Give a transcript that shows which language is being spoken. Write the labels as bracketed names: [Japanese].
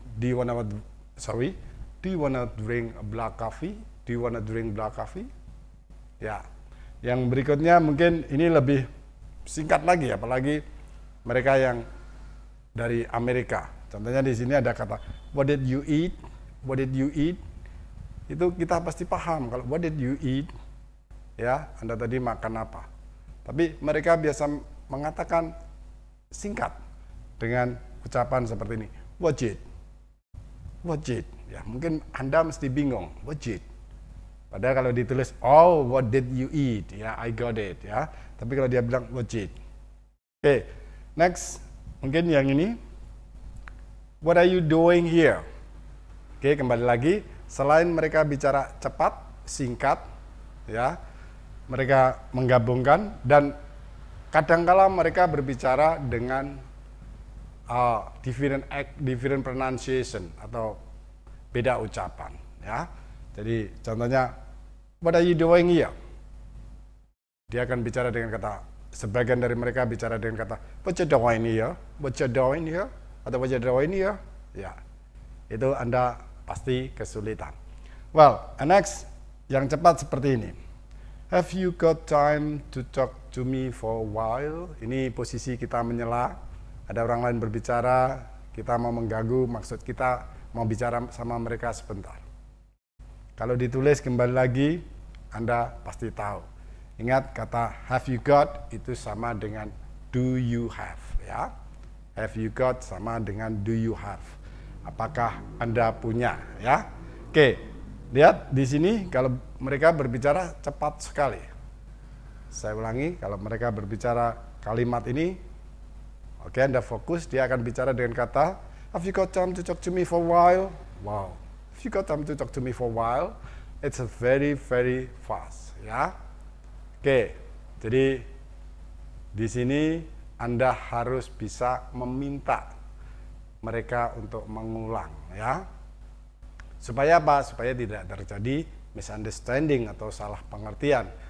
[English] Do you wanna drink a black coffee? Do you wanna drink black coffee? [Indonesian] Ya. Yang berikutnya mungkin ini lebih singkat lagi, apalagi mereka yang dari Amerika. Contohnya di sini ada kata [English] what did you eat? What did you eat? [Indonesian] Itu kita pasti paham kalau [English] what did you eat? [Indonesian] Ya, Anda tadi makan apa? Tapi mereka biasa mengatakan singkat dengan ucapan seperti ini. [English] What did? What did? [Indonesian] Ya, mungkin Anda mesti bingung. [English] What did? [Indonesian] Padahal kalau ditulis, [English] oh what did you eat? [Indonesian] Ya, [English] I got it. [Indonesian] Ya, tapi kalau dia bilang [English] what did? [Indonesian] Oke, next mungkin yang ini. [English] What are you doing here? [Indonesian] Oke, kembali lagi. Selain mereka bicara cepat, singkat, ya, mereka menggabungkan dan kadangkala mereka berbicara dengan [English] different pronunciation [Indonesian] atau beda ucapan. Ya, jadi contohnya, [English] what are you doing here? [Indonesian] Dia akan bicara dengan kata, sebagian dari mereka bicara dengan kata, [English] what you doing here? [Indonesian] What you doing here? Atau [English] what you doing here? [Indonesian] Ya. itu Anda pasti kesulitan. [English] Well, next, [Indonesian] yang cepat seperti ini. [English] Have you got time to talk to me for a while? [Indonesian] Ini posisi kita menyela, ada orang lain berbicara, kita mau mengganggu, maksud kita mau bicara sama mereka sebentar. Kalau ditulis kembali lagi, Anda pasti tahu. Ingat, kata [English] have you got [Indonesian] itu sama dengan [English] do you have, [Indonesian] ya. [English] Have you got [Indonesian] sama dengan [English] do you have. [Indonesian] Apakah Anda punya, ya? Oke, lihat di sini kalau mereka berbicara cepat sekali. Saya ulangi, kalau mereka berbicara kalimat ini, oke, Anda fokus, dia akan bicara dengan kata, [English] have you got time to talk to me for a while? Wow, have you got time to talk to me for a while? It's a very, very fast, ya. [Indonesian] Oke, jadi di sini Anda harus bisa meminta mereka untuk mengulang, ya. Supaya apa? Supaya tidak terjadi misunderstanding atau salah pengertian.